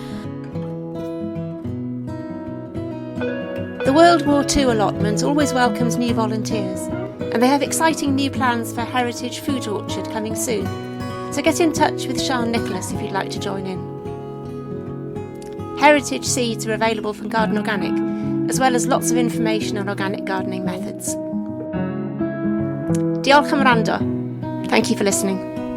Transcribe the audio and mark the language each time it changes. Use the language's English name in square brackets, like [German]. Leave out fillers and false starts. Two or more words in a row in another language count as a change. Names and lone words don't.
[English] The World War II allotment always welcomes new volunteers, and they have exciting new plans for Heritage Food Orchard coming soon. So get in touch with Siân Nicholas if you'd like to join in. Heritage seeds are available from Garden Organic, as well as lots of information on organic gardening methods. [Welsh] Diolch am wrando. [English] Thank you for listening.